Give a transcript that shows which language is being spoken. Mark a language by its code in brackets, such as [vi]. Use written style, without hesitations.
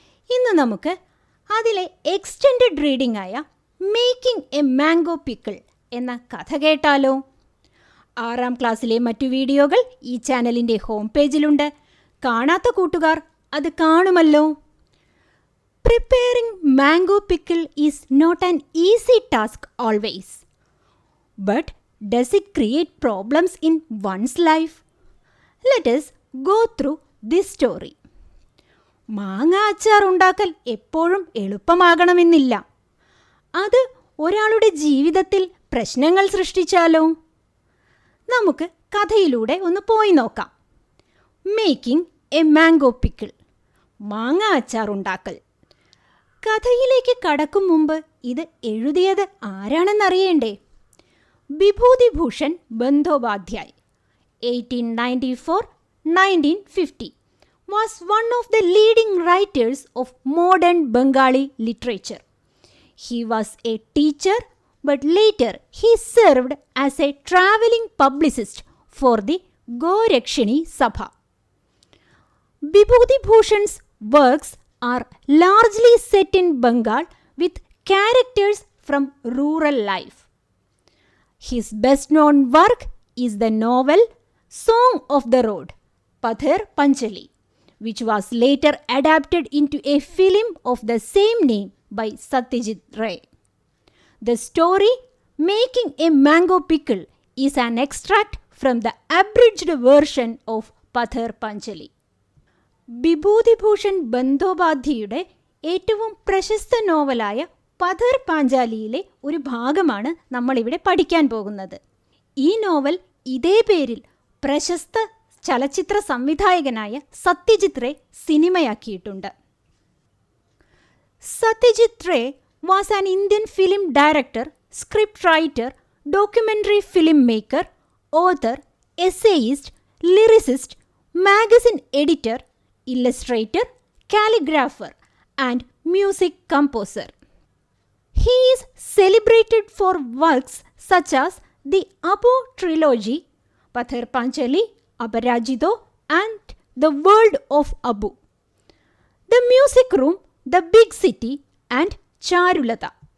[ml] ഇന്ന് നമുക്ക് അതിലെ എക്സ്റ്റെൻഡഡ് റീഡിംഗ് ആയ മേക്കിംഗ് എ മാംഗോ പിക്കിൾ എന്ന കഥ കേട്ടാലോ? 6ാം ക്ലാസ്സിലെ മറ്റു വീഡിയോകൾ ഈ ചാനലിൻ്റെ ഹോം പേജിലുണ്ട്. കാണാത്ത കൂട്ടുകാർ അത് കാണുമല്ലോ. [en] Preparing mango pickle is not an easy task always. But does it create problems in one's life? Let us go through this story. [ml] മാങ്ങ അച്ചാർ ഉണ്ടാക്കൽ എപ്പോഴും എളുപ്പമാകണമെന്നില്ല. അത് ഒരാളുടെ ജീവിതത്തിൽ പ്രശ്നങ്ങൾ സൃഷ്ടിച്ചാലോ? നമുക്ക് കഥയിലൂടെ ഒന്ന് പോയി നോക്കാം. മേക്കിംഗ് എ മാംഗോ പിക്കിൾ, മാങ്ങ അച്ചാർ ഉണ്ടാക്കൽ. കഥയിലേക്ക് കടക്കും മുമ്പ് ഇത് എഴുതിയത് ആരാണെന്നറിയേണ്ടേ? [en] Vibhutibhushan Bandopadhyay 1894-1950 was one of the leading writers of modern Bengali literature. He was a teacher, but later he served as a traveling publicist for the Gorakshini Sabha. Vibhutibhushan's works are largely set in Bengal with characters from rural life. His best-known work is the novel Song of the Road, Pather Panchali, which was later adapted into a film of the same name by Satyajit Ray. The story Making a Mango Pickle is an extract from the abridged version of Pather Panchali. [ml] Bibhutibhushan ബന്ദോപാധ്യായുടെ ഏറ്റവും പ്രശസ്ത നോവലായ പഥർ പാഞ്ചാലിയിലെ ഒരു ഭാഗമാണ് നമ്മളിവിടെ പഠിക്കാൻ പോകുന്നത്. ഈ novel ഇതേ പേരിൽ പ്രശസ്ത ചലച്ചിത്ര സംവിധായകനായ Satyajit Ray സിനിമയാക്കിയിട്ടുണ്ട്. [en] Satyajit Ray was an Indian film director, script writer, documentary film maker, author, essayist, lyricist, magazine editor, illustrator, calligrapher and music composer. He is celebrated for works such as the Abu trilogy, Pathar Panchali, Aparajito, and The World of Abu, The Music Room, The Big City, and Charulata.